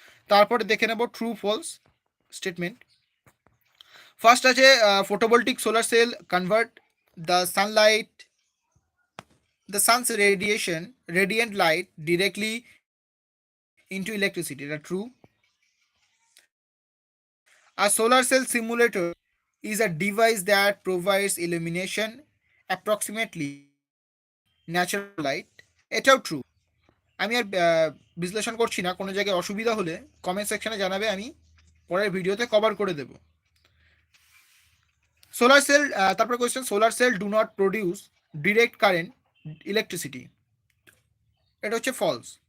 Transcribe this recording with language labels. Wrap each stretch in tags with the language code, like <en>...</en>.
<bn>তারপরে দেখে নেব ট্রু ফলস স্টেটমেন্ট।</bn> <en>first আছে photovoltaic solar cell convert the sunlight the sun's radiation radiant light directly into electricity,</en> <bn>এটা true.</bn> <en>A solar cell simulator is a device that provides illumination approximately natural light,</en> <bn>এটাও true. আমি আর বিশ্লেষণ করছি না, কোনো জায়গায় অসুবিধা হলে কমেন্ট সেকশনে জানাবে, আমি পরের ভিডিওতে কভার করে দেব। সোলার সেল, তারপর question</bn> <en>solar cell do not produce direct current electricity,</en> <bn>এটা হচ্ছে ফলস।</bn>